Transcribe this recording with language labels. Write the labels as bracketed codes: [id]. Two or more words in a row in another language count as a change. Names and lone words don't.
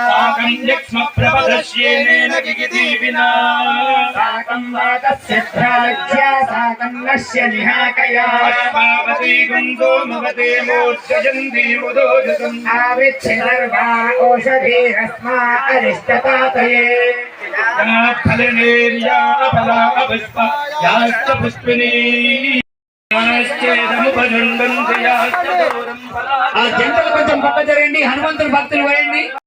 [sa] साकं वातस्य प्राज्या साकं नश्य निहाकया आवृत्य सर्वा ओषधीरस्मा अरिष्टतातये [te] ఆ జంటలు కొంచెం పక్క జరగండి. హనుమంతుడు భక్తులు వేయండి.